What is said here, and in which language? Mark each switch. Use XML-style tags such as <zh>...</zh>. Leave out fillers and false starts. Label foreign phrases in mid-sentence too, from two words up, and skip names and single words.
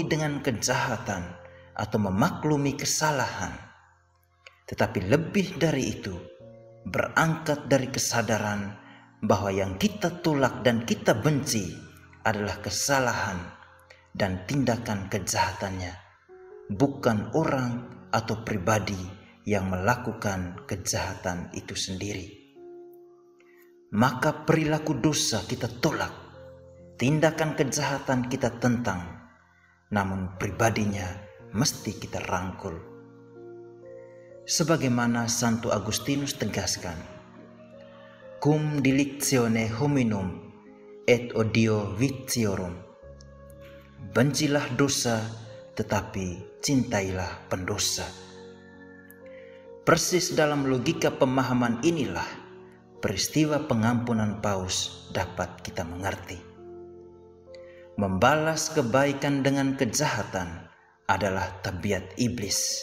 <id>dengan kejahatan atau memaklumi kesalahan, tetapi lebih dari itu, berangkat dari kesadaran bahwa yang kita tolak dan kita benci adalah kesalahan dan tindakan kejahatannya, bukan orang atau pribadi yang melakukan kejahatan itu sendiri. Maka perilaku dosa kita tolak, tindakan kejahatan kita tentang, namun pribadinya mesti kita rangkul. Sebagaimana Santo Agustinus tegaskan,</id> <la>"Cum dilictione hominum et odio viciorum."</la> <id>Bencilah dosa, tetapi cintailah pendosa. Persis dalam logika pemahaman inilah peristiwa pengampunan Paus dapat kita mengerti. Membalas kebaikan dengan kejahatan adalah tabiat iblis.</id>